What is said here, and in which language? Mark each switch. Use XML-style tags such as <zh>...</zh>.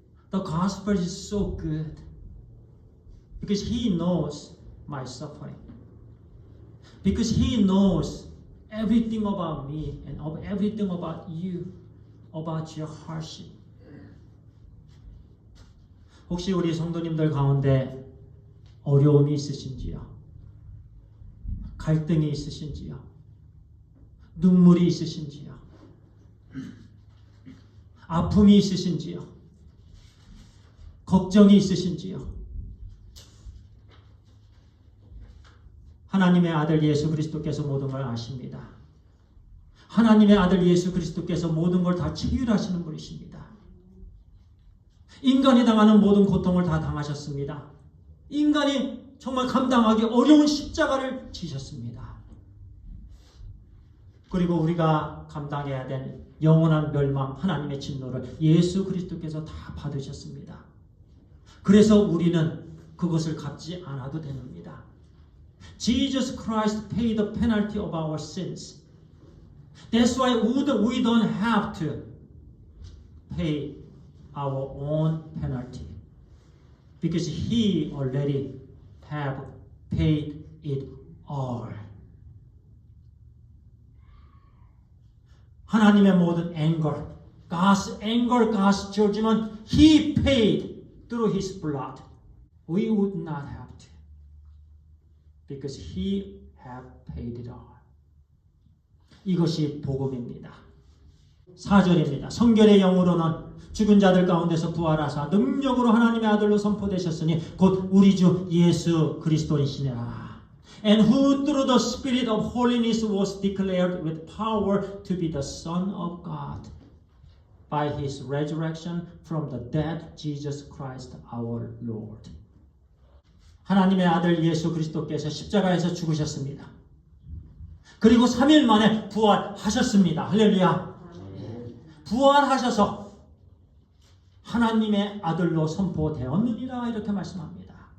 <en>The gospel is so good because He knows my suffering. Because He knows everything about me and everything about you, about your hardship.</en> <ko>혹시 우리 성도님들 가운데 어려움이 있으신지요? 갈등이 있으신지요? 눈물이 있으신지요? 아픔이 있으신지요? 걱정이 있으신지요? 하나님의 아들 예수 그리스도께서 모든 걸 아십니다. 하나님의 아들 예수 그리스도께서 모든 걸 다 체휼하시는 분이십니다. 인간이 당하는 모든 고통을 다 당하셨습니다. 인간이 정말 감당하기 어려운 십자가를 지셨습니다. 그리고 우리가 감당해야 된 영원한 멸망, 하나님의 진노를 예수 그리스도께서 다 받으셨습니다. 그래서 우리는 그것을 갚지 않아도 됩니다.</ko> <en>Jesus Christ paid the penalty of our sins. That's why we don't have to pay our own penalty. Because He already have paid it all.</en> <ko>하나님의 모든</ko> <en>anger, God's anger, God's judgment, He paid through His blood. We would not have to. Because He have paid it all.</en> <ko>이것이 복음입니다. 4절입니다. 성결의 영으로는 죽은 자들 가운데서 부활하사 능력으로 하나님의 아들로 선포되셨으니 곧 우리 주 예수 그리스도이시니라.</ko> <en>And who through the Spirit of holiness was declared with power to be the Son of God by His resurrection from the dead, Jesus Christ our Lord.</en> <ko>하나님의 아들 예수 그리스도께서 십자가에서 죽으셨습니다. 그리고 3일 만에 부활하셨습니다. 할렐루야. 부활하셔서 하나님의 아들로 선포되었느니라 이렇게 말씀합니다.</ko>